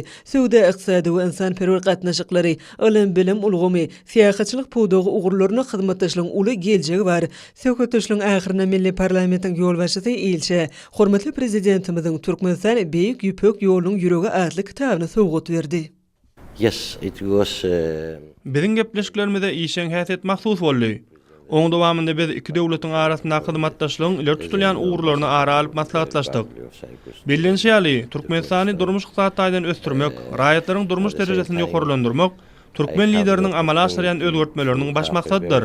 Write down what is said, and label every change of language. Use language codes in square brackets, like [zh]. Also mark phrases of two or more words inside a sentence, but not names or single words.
[tk] Söwda ykdysady we insanperwer gatnaşyklary, ilim bilim ulgamy, siýasatçylyk puwdagy ugurlaryna hyzmatdaşlygyň uly geljegi bar. Söhbetleşigiň ahyryna Milli parlamentiň ýolbaşçysy elçi, hormatly prezidentimiziň Türkmenistan beýik ýüpek ýolunyň ýüregi adly kitabyny sowgat berdi. [en] Yes, it was. [tk] Biziň gepleşiklerimizde işen häsiýet mahsus boldy. Oň dowamynda biz iki döwletiň arasynda hyzmatdaşlygyň iler tutulýan ugurlaryny ara alyp maslahatlaşdyk. Bilinýärli, Türkmenistany durmuş ykdysadydan ösdürmek, raýatlaryň durmuş derejesini ýokarylandyrmak Türkmen lideriniň amala aşyrýan özgertmeleriniň baş maksadydyr.